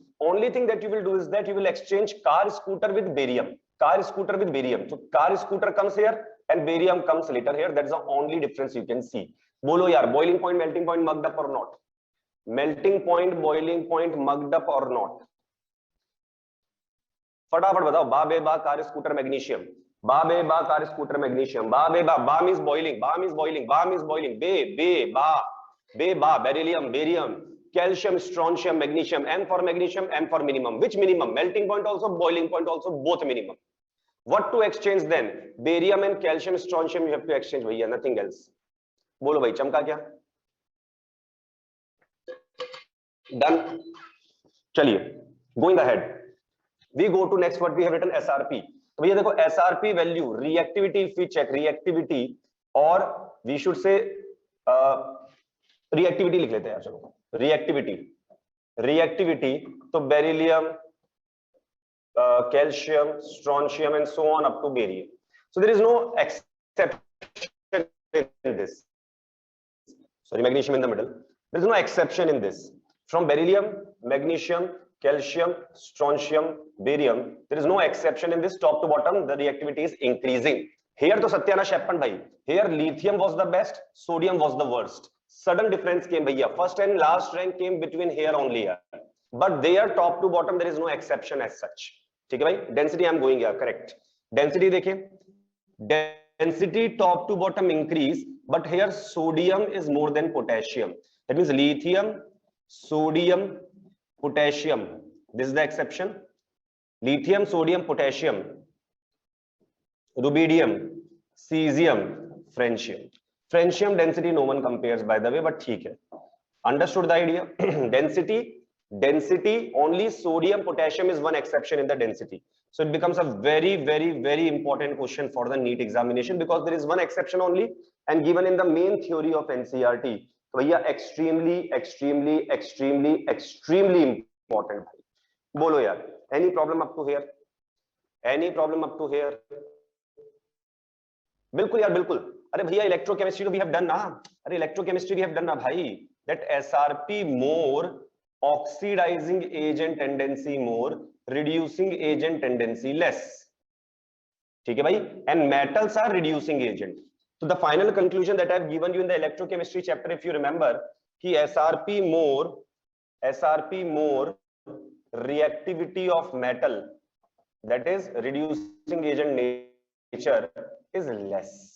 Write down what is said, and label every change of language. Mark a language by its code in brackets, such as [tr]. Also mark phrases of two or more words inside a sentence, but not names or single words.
[en] Only thing that you will do is that you will exchange car, scooter with barium. Car, scooter with barium. So car, scooter comes here and barium comes later here. That's the only difference you can see. [hi] बोलो यार, [en] boiling point, melting point mugged up or not? Melting point, boiling point mugged up or not? [hi] फटाफट बताओ. [en] Ba Be Ba car scooter magnesium. Ba Be Ba car scooter magnesium, Ba Be Ba means boiling, Ba means boiling, Ba means boiling, Be Ba beryllium, barium, calcium, strontium, magnesium, M for magnesium, M for minimum. Which minimum? Melting point also, boiling point also, both minimum. What to exchange then? Barium and calcium, strontium you have to exchange भैया, nothing else. [hi] बोलो भाई, चमका क्या? Done. चलिए, [en] going ahead. We go to next what we have written SRP. [hi] तो भैया देखो [en] SRP value, reactivity if we check reactivity, or we should say reactivity [hi] लिख लेते हैं, चलो [en] reactivity तो बेरिलियम, calcium, strontium and so on up to barium. So there is no exception in this. Sorry, magnesium in the middle. There is no exception in this. From beryllium, magnesium, calcium, strontium, barium, there is no exception in this. Top to bottom, the reactivity is increasing. Here to Satyana Sheppan bhai. Here lithium was the best, sodium was the worst. Sudden difference came bhaiya. First and last rank came between here only here. But there top to bottom there is no exception as such. [hi] ठीक है भाई? [en] Density I am going here, correct. [hi] Density देखें. [en] Density top to bottom increase, but here sodium is more than potassium. That means lithium, sodium, potassium. This is the exception. Lithium, sodium, potassium, rubidium, cesium, francium. Francium density no one compares by the way, but [hi] ठीक है. [en] Understood the idea? Density only sodium, potassium is one exception in the density. So it becomes a very important question for the NEET examination because there is one exception only and given in the main theory of NCERT. So yeah, extremely important. [hi] बोलो यार. [en] Any problem up to here? Any problem up to here? [hi] बिल्कुल यार बिल्कुल. अरे भैया [en] electrochemistry we have done [hi] ना. [en] अरे electrochemistry we have done [hi] ना भाई. [en] That SRP more, oxidizing agent tendency more, reducing agent tendency less. [hi] ठीक है भाई. [en] And metals are reducing agent. So the final conclusion that I have given you in the electrochemistry chapter, if you remember, कि SRP more reactivity of metal, that is reducing agent nature, is less.